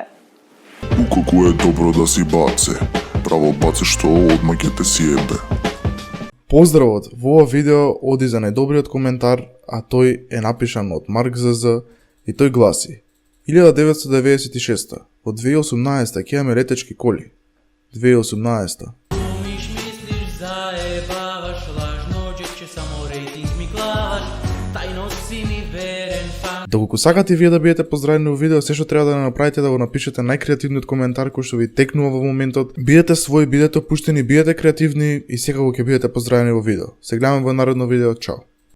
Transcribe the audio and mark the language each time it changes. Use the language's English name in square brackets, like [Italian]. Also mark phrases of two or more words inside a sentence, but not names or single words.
[Macedonian] Укако е добро да си баце, право баце што одма ќе те си ебе. Поздравот! Во ова видео оди за најдобриот коментар, а тој е напишан од Марк ЗЗ и тој гласи: 1996, во 2018 ќе имаме летечки коли. 2018. [Serbian] Misliš zajebavaš, lažno džekče, samo rejting mi klavaš, tajno si mi veren fan. [Macedonian] Доколку сакате вие да бидете поздравени во видео, се што треба да направите да го напишете најкреативниот коментар кој што ви текнува во моментот. Бидете свој, бидете опуштени, бидете креативни и секако ќе бидете поздравени во видео. Се гледаме во наредно видео. Чао!